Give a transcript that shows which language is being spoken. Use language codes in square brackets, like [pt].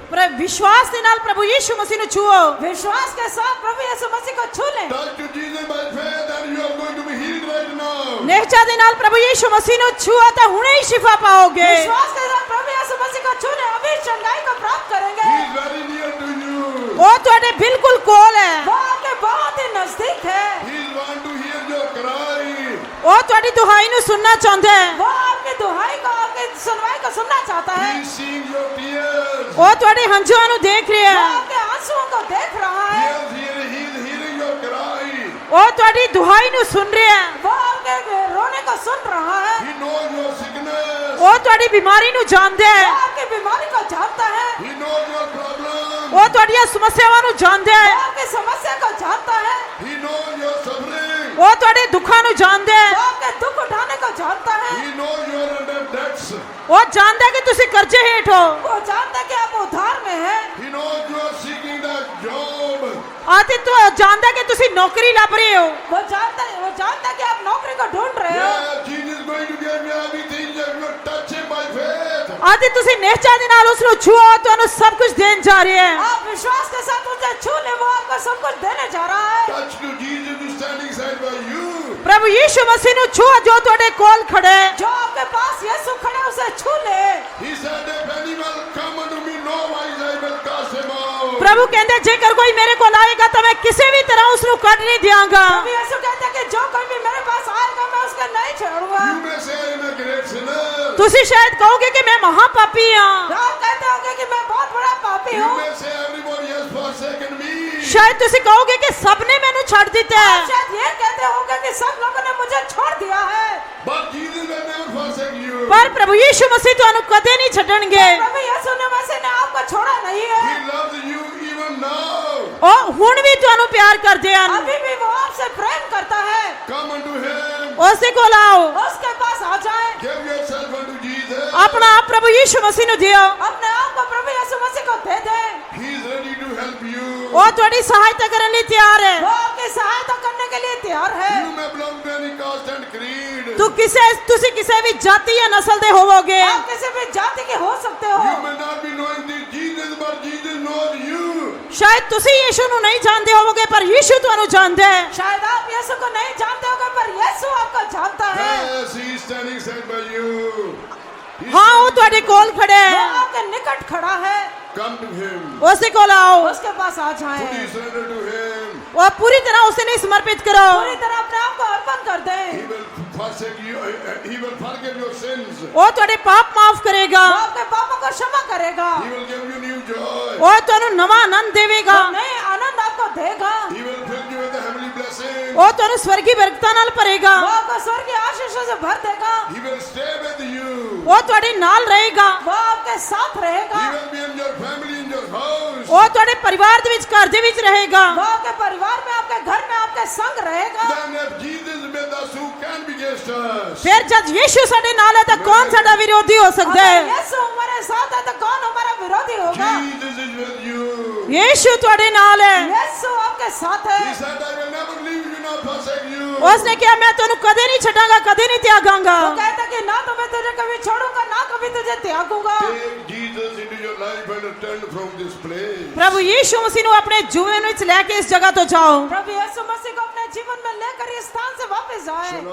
[pa] ਪਰ ਵਿਸ਼ਵਾਸ ਦੇ ਨਾਲ ਪ੍ਰਭੂ ਯੀਸ਼ੂ ਮਸੀਹ ਨੂੰ ਛੂਓ। [hi] विश्वास के साथ प्रभु यीशु मसीह को छू लें। [en] Touch to Jesus by faith and you are going to be healed right now. [pa] ਨਿਹਚਾ ਦੇ ਨਾਲ ਪ੍ਰਭੂ ਯੀਸ਼ੂ ਮਸੀਹ ਨੂੰ ਛੂਓ ਤਾਂ ਹੁਣੇ ਹੀ ਸ਼ਿਫਾ ਪਾਓਗੇ। [hi] विश्वास के साथ प्रभु यीशु मसीह को छू लें, अभी चंगाई को प्राप्त करेंगे। [en] He is very near to you. [pa] ਉਹ ਤੁਹਾਡੇ ਬਿਲकुल ਕੋਲ ਹੈ। [hi] वो आपके बहुत ही नजदीक है। [en] He want to hear your cry. [pa] ਉਹ ਤੁਹਾਡੀ ਦੁਹਾਈ ਨੂੰ ਸੁਣਨਾ ਚਾਹੁੰਦਾ ਹੈ। [hi] वो आपकी दुहाई को, आपकी सुनवाई को सुनना चाहता है। [en] He is seeing your tears. [pa] ਉਹ ਤੁਹਾਡੇ ਹੰਝੂਆਂ ਨੂੰ ਦੇਖ ਰਿਹਾ [hi] वो [pa] ਹੈ। [hi] आपके आंसुओं को देख रहा है। [en] He is hearing your cry. [pa] ਉਹ ਤੁਹਾਡੀ ਦੁਹਾਈ ਨੂੰ ਸੁਣ ਰਿਹਾ ਹੈ। [hi] वो आपके रोने को सुन रहा है। [en] He knows your sickness. [pa] ਉਹ ਤੁਹਾਡੀ ਬਿਮਾਰੀ ਨੂੰ ਜਾਣਦਾ [hi] वो [pa] ਹੈ। [hi] आपकी बीमारी को जानता है। [en] He knows your problem. [pa] ਉਹ ਤੁਹਾਡੀਆਂ ਸਮੱਸਿਆਵਾਂ ਨੂੰ ਜਾਣਦਾ [hi] वो [pa] ਹੈ। [hi] आपकी समस्या को जानता है। [en] He knows your suffering. [pa] ਉਹ ਤੁਹਾਡੇ ਦੁੱਖਾਂ ਨੂੰ ਜਾਣਦਾ [hi] वो [pa] ਹੈ। [hi] आपके दुख उठाने को जानता है। [en] He knows you are under debts. [pa] ਉਹ ਜਾਣਦਾ ਹੈ ਕਿ ਤੁਸੀਂ ਕਰਜ਼ੇ ਹੇਠ ਹੋ। [hi] वो जानता है कि आप उधार में हैं। [en] He knows you are seeking that job. [pa] ਅਤੇ ਤੂੰ ਜਾਣਦਾ ਹੈ ਕਿ ਤੁਸੀਂ ਨੌਕਰੀ ਲੱਭ ਰਹੇ ਹੋ। [hi] वो जानता है कि आप नौकरी को ढूंढ रहे हो। [en] Yeah, Jesus is going to give you everything if you touch him by faith. [pa] ਅਤੇ ਤੁਸੀਂ ਨਿਹਚਾ ਦੇ ਨਾਲ ਉਸ ਨੂੰ ਛੂਓ, ਤੁਹਾਨੂੰ ਸਭ ਕੁਝ ਦੇਣ ਜਾ ਰਿਹਾ ਹੈ। [hi] आप विश्वास के साथ उसे छू ले, वो आपको सब कुछ देने जा रहा है। [en] Touch to Jesus who is standing side by you. [pa] ਪ੍ਰਭੂ ਯੀਸ਼ੂ ਮਸੀਹ ਨੂੰ ਛੂਓ ਜੋ ਤੁਹਾਡੇ ਕੋਲ ਖੜਾ ਹੈ। [hi] जो आपके पास यीशु खड़े उसे छू ले। [en] He said, if any will come unto me, no wise I will cast him out. [pa] ਪ੍ਰਭੂ ਕਹਿੰਦੇ ਜੇਕਰ ਕੋਈ ਮੇਰੇ ਕੋਲ ਆਏਗਾ ਤਾਂ ਮੈਂ ਕਿਸੇ ਵੀ ਤਰ੍ਹਾਂ ਉਸ ਨੂੰ ਕੱਢ ਨਹੀਂ ਦਿਆਂਗਾ। [hi] प्रभु यीशु कहते हैं कि जो कोई भी मेरे पास आएगा मैं उसका नहीं छोड़ूंगा। [en] You may say I am a great sinner. [pa] ਤੁਸੀਂ ਸ਼ਾਇਦ ਕਹੋਗੇ ਕਿ ਮੈਂ ਮਹਾਪਾਪੀ ਹਾਂ। [hi] आप कहते होंगे कि मैं बहुत बड़ा पापी [en] You [hi] हूँ। [en] may say everybody has forsaken me. [pa] ਸ਼ਾਇਦ ਤੁਸੀਂ ਕਹੋਗੇ ਕਿ ਸਭ ਨੇ ਮੈਨੂੰ ਛੱਡ ਦਿੱਤਾ [hi] आप [pa] ਹੈ। [hi] शायद ये कहते होंगे कि सब लोगों ने मुझे छोड़ दिया है। [en] But Jesus will never forsake you. [pa] ਪਰ ਪ੍ਰਭੂ ਯੀਸ਼ੂ ਮਸੀਹ ਤੁਹਾਨੂੰ ਕਦੇ ਨਹੀਂ ਛੱਡਣਗੇ। [hi] प्रभु यीशु ने मसीह ने आपको छोड़ा नहीं है। [en] He loves you even now. [pa] ਉਹ ਹੁਣ ਵੀ ਤੁਹਾਨੂੰ ਪਿਆਰ ਕਰਦੇ ਹਨ। [hi] अभी भी वो आपसे प्रेम करता है। [en] Come unto him. [pa] ਉਸ ਦੇ ਕੋਲ ਆਓ, [hi] उसके पास आ जाए। [en] Give yourself unto Jesus. [pa] ਆਪਣਾ ਆਪ ਪ੍ਰਭੂ ਯੀਸ਼ੂ ਮਸੀਹ ਨੂੰ ਦਿਓ। [hi] अपने आप को प्रभु यीशु मसीह को दे दे। [en] He is ready to help you. [pa] ਉਹ ਤੁਹਾਡੀ ਸਹਾਇਤਾ ਕਰਨ ਲਈ ਤਿਆਰ ਹੈ। [hi] वो आपकी सहायता करने के लिए तैयार है। [en] You may belong to any caste and creed. [pa] ਤੁਸੀਂ ਕਿਸੇ ਵੀ ਜਾਤੀ ਜਾਂ ਨਸਲ ਦੇ ਹੋਵੋਗੇ। [hi] आप किसी भी जाति के हो सकते हो। [en] You may not be knowing this Jesus, but Jesus [pa] शायद तुसी यीशु ਨੂੰ ਨਹੀਂ ਜਾਣਦੇ ਹੋਵੋਗੇ ਪਰ ਯੀਸ਼ु ਤੁਹਾਨੂੰ ਜਾਣਦਾ ਹੈ [hi] शायद आप यीशु को नहीं जानते होगे पर यीशु आपको जानता है [en] Yes, he is standing side by you. [pa] ਹਾਂ ਉਹ ਤੁਹਾਡੇ ਕੋਲ ਖੜਾ [hi] वो [pa] ਹੈ [hi] आपके निकट खड़ा है [en] Come to him. [pa] ਉਸ ਦੇ ਕੋਲ ਆਓ [hi] उसके पास आ जाए [en] Fully surrender to him. [pa] ਉਹ ਪੂਰੀ ਤਰ੍ਹਾਂ ਉਸੇ ਲਈ ਸਮਰਪਿਤ ਕਰੋ [hi] पूरी तरह अपने आप को अर्पण कर दे [en] He will forsake you. He will forgive your sins. [pa] ਉਹ ਤੁਹਾਡੇ ਪਾਪ ਮਾਫ ਕਰੇਗਾ [hi] वो आपके पापों को क्षमा करेगा [en] He will give you new joy. [pa] ਉਹ ਤੁਹਾਨੂੰ ਨਵਾਂ ਆਨੰਦ ਦੇਵੇਗਾ [hi] वो नए आनंद आपको देगा [en] He will fill you with the heavenly blessing. [pa] ਉਹ ਤੁਹਾਨੂੰ ਸਵਰਗੀ ਬਰਕਤਾਂ ਨਾਲ ਭਰੇਗਾ [hi] वो आपको स्वर्ग की आशीषों से भर देगा [en] He will stay with you. [pa] ਉਹ ਤੁਹਾਡੇ ਨਾਲ ਰਹੇਗਾ [hi] वो आपके साथ रहेगा [en] He will be in your family, in your house. [pa] ਉਹ ਤੁਹਾਡੇ ਪਰਿਵਾਰ ਦੇ ਵਿੱਚ ਘਰ ਦੇ ਵਿੱਚ ਰਹੇਗਾ [hi] वो आपके परिवार में आपके घर में आपके संग रहेगा [en] Then if Jesus is with us, who can be against us? [pa] ਫਿਰ ਜਦ ਯੀਸ਼ु ਸਾਡੇ ਨਾਲ ਹੈ ਤਾਂ ਕੌਣ ਸਾਡਾ ਵਿਰੋਧੀ ਹੋ ਸਕਦਾ [hi] अगर [pa] ਹੈ [hi] यीशु हमारे साथ है तो कौन हमारा विरोधी होगा [en] Jesus is with you. [pa] ਯੀਸ਼ु ਤੁਹਾਡੇ ਨਾਲ ਹੈ [hi] यीशु आपके साथ है [en] He said, I will never leave you nor forsake you. [pa] ਉਸਨੇ ਕਿਹਾ ਮੈਂ ਤੁਹਾਨੂੰ ਕਦੇ ਨਹੀਂ ਛੱਡਾਂਗਾ ਕਦੇ ਨਹੀਂ ਤਿਆਗਾਂਗਾ [hi] वो कहता कि ना तो मैं तुझे कभी छोड़ूंगा ना कभी तुझे त्यागूंगा [en] Take Jesus into your life and return from this place. [pa] ਪ੍ਰਭੂ ਯੀਸ਼ु ਮਸੀਹ ਨੂੰ ਆਪਣੇ ਜੀਵਨ ਵਿੱਚ ਲੈ ਕੇ ਇਸ ਜਗ੍ਹਾ ਤੋਂ ਜਾਓ [hi] प्रभु यीशु मसीह को अपने जीवन में लेकर इस स्थान से वापस जाए